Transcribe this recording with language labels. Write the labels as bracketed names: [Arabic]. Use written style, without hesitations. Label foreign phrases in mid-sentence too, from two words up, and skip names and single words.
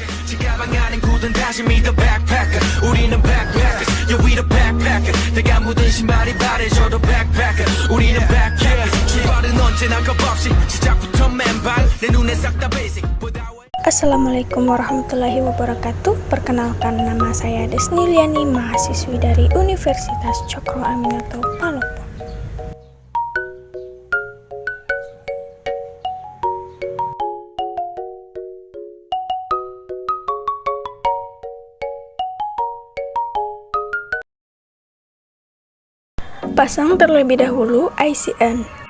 [Korean] 가방 안엔 굳은 다짐이 [English] the backpacker [Korean] 우리는 [English] backpackers yeah we the backpacker [Korean] 내가 묻은 신발이 바래져도 backpacker 우리는 backpackers 출발은 언제나 겁없이 시작부터 맨발 내 눈에 싹 다 basic. [Arabic] السلام عليكم ورحمة الله وبركاته. [Indonesian] Perkenalkan, nama saya Desni Liani, mahasiswi dari Universitas Cokro Aminoto, Palopo. Pasang terlebih dahulu ICN.